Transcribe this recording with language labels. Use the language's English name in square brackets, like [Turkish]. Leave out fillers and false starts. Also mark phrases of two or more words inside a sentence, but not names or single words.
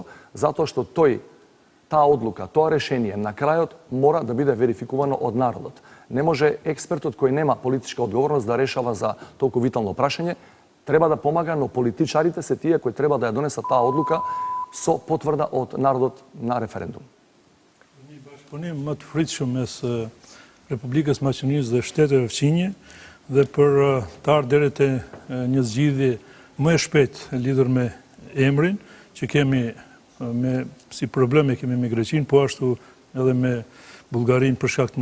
[Macedonian] Затоа што таа одлука, тоа решение на крајот мора да биде верификувано од народот. Не може експертот кој нема политичка одговорност да решава за толку витално прашање, треба да помага, но политичарите се тие кои треба да ја донесат таа одлука со потврда од народот на референдум. [Albanian] Një bashkëpunim më të fritshëm mes Republikës Maqedonisë dhe shteteve fqinje dhe për të ardhur deri te një zgjidhje më e shpejtë lidhur me emrin që kemi si probleme kemi me Greqinë, po ashtu edhe me Bullgarinë për shkak të